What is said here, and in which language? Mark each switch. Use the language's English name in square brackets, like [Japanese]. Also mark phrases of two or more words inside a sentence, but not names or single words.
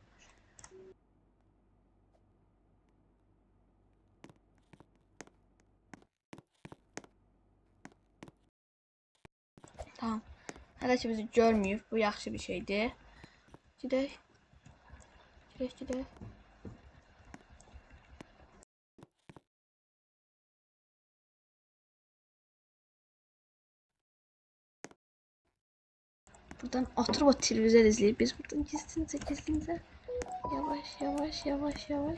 [Azerbaijani] Tamam. Hələ ki bizi görməyib. Bu yaxşı bir şeydir. Gedək. Gedək. [Turkish] Buradan oturup o televizyon izleyip biz buradan gizlince yavaş.